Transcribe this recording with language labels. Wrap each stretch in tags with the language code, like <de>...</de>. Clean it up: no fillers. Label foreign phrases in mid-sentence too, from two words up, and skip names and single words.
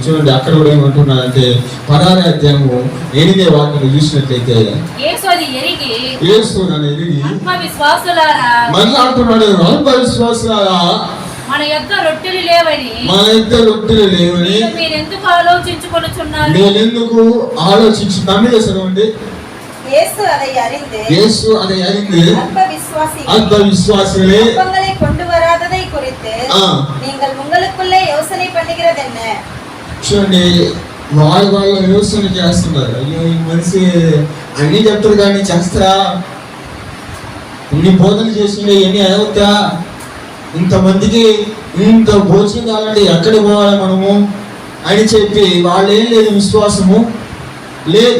<te>చూడండి, అక్కడ కూడా ఏమంటున్నారంటే 16వ అధ్యాయము 8వ వాక్యం చూసినట్లయితే, యేసు నన్ను ఎరిగి మాట్లాడుతున్నాడు, అల్ప విశ్వాసులారా, మన యొద్ద రొట్టెలు లేవని మీరెందుకు ఆలోచించుకొనుచున్నారు? నేనెందుకు ఆలోచించున్నాను? చేశానండి.</te> <ta>இயேசு அதை அறிந்து அல்ப விசுவாசிகளே அப்பங்களை கொண்டு வராததை குறித்து நீங்கள் உங்களுக்குள்ளே யோசனை பண்ணுகிறது என்ன?</ta> <te>చూడండి, వాళ్ళు యోచన చేస్తున్నారు. అయ్యో, ఈ మనిషి అన్ని చెప్తారు కానీ చేస్తారా? ఇన్ని బోధనలు చేస్తుండే ఎన్ని అవుతా? ఇంతమందికి ఇంత భోజనం కావాలంటే ఎక్కడికి పోవాలి మనము అని చెప్పి వాళ్ళు ఏం లేదు, విశ్వాసము లేదు.</te>